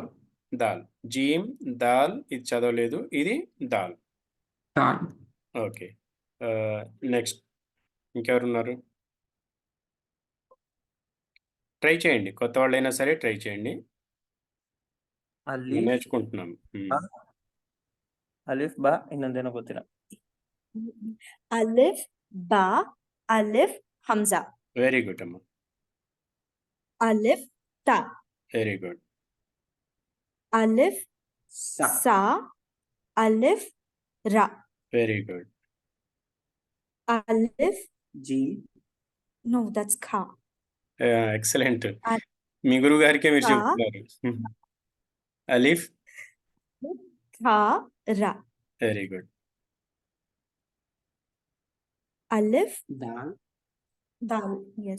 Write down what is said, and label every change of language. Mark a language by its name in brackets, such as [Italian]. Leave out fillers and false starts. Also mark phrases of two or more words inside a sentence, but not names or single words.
[Telugu] దాల్. [Arabic] جيم دال, [Telugu] ఇది చదవలేదు, ఇది దాల్. [Arabic] దాల్. [Telugu] ఓకే, నెక్స్ట్ ఇంకెవరున్నారు? ట్రై చేయండి, కొత్త వాళ్ళైనా సరే ట్రై చేయండి, [Arabic] ಅಲಿಫ್ [Telugu] నేర్చుకుంటున్నాం. [Arabic] باء ألف باء [Kannada] ಇನ್ನೊಂದೇನೋ ಗೊತ್ತಿಲ್ಲ. [Arabic] ألف باء ألف همزة. [Telugu] వెరీ గుడ్ అమ్మా. [Arabic] ألف تاء. [Telugu] వెరీ గుడ్. [Arabic] ألف ثاء ألف راء. [Telugu] వెరీ గుడ్. [Arabic] ಅಲಿಫ್ ಜಿ. [English] no that's ఖా. [Telugu] ఎక్సలెంట్. మీ గురువు గారికే మీరు [Arabic] ఖా [Telugu] చెప్తున్నారు. అలిఫ్ [Arabic] خاء راء. [Telugu] వెరీ గుడ్. [Arabic] అలిఫ్ దాల్. దాల్. yes